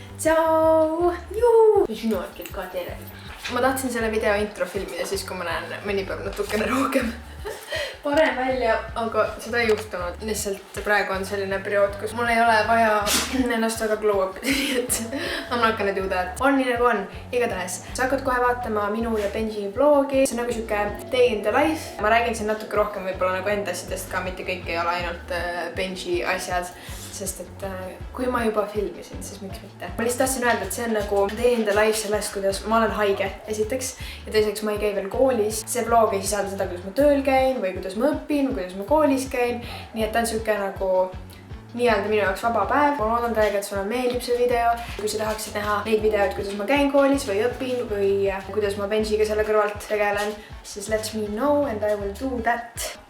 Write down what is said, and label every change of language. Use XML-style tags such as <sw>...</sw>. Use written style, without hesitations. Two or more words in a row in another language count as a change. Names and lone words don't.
<et>Tšau! Juu! Sinu hetked ka tere. Ma tahtsin selle video intro filmida siis, kui ma näen mõni päev natukene rohkem parem välja, aga seda ei juhtunud. Lihtsalt praegu on selline periood, kus mul ei ole vaja ennast väga</et> <en>glow up. Et I'm not gonna do that.</en> <et>On nii nagu on. Igatahes. Sa hakkad kohe vaatama minu ja Benji vlogi. See on nagu siuke</et> <en>day in the life.</en> <et>Ma räägin siin natuke rohkem võib-olla nagu enda asjadest ka, mitte kõik ei ole ainult Benji asjad. Sest et kui ma juba filmisin, siis miks mitte. Ma lihtsalt tahtsin öelda, et see on nagu</et> <en>day in the life</en> <et>sellest, kuidas ma olen haige esiteks. Ja teiseks ma ei käi veel koolis. See vlog ei sisalda seda, kuidas ma tööl käin või kuidas ma õpin või kuidas ma koolis käin. Nii et ta on siuke nagu nii-öelda minu jaoks vaba päev. Ma loodan täiega, et sulle meeldib see video. Kui sa tahaksid näha neid videoid, kuidas ma käin koolis või õpin või kuidas ma Benjiga selle kõrvalt tegelen, siis</et> <en>let me know and I will do that.</en>